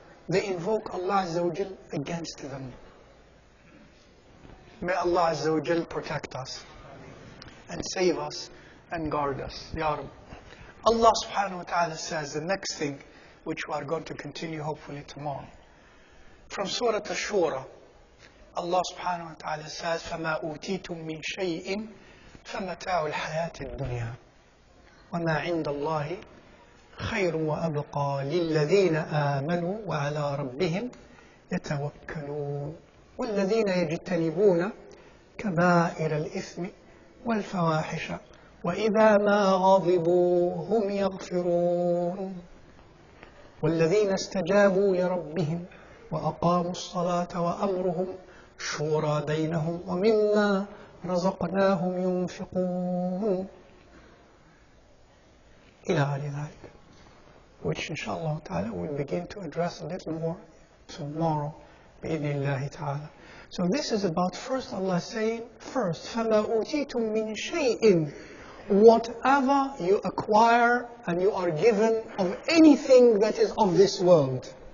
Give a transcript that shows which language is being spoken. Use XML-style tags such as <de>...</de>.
<en>They invoke Allah Azza wa Jal against them. May Allah Azza wa Jal protect us and save us and guard us. Ya Rabbi. Allah subhanahu wa ta'ala says the next thing, which we are going to continue hopefully tomorrow. From Surah Ash-Shura, Allah subhanahu wa ta'ala says,</en> <ar>فَمَا أُوتِيتُم مِّن شَيْءٍ فَمَتَاعُ الْحَيَاةِ الدُّنْيَا وَمَا عِندَ اللَّهِ خَيْرٌ وَأَبْقَى لِلَّذِينَ آمَنُوا وَعَلَى رَبِّهِمْ يَتَوَكَّلُونَ وَالَّذِينَ يَجْتَنِبُونَ كَبَائِرَ الْإِثْمِ وَالْفَوَاحِشَ وَإِذَا مَا غَضِبُوا هُمْ يَغْفِرُونَ وَالَّذِينَ اسْتَجَابُوا لِرَبِّهِمْ وَأَقَامُوا الصَّلَاةَ وَأَمْرُهُمْ شُورَى بَيْنَهُمْ وَمِمَّا رَزَقْنَاهُمْ يُنْفِقُونَ إلى غير ذلك,</ar> <en>which inshallah ta'ala we'll begin to address a little more tomorrow</en> <ar>بإذن الله تعالى.</ar> <en>So this is about first Allah saying, first,</en> <ar>فَمَا أُوتِيتُم مِّن شَيْءٍ,</ar> <en>whatever you acquire and you are given of anything that is of this world.</en>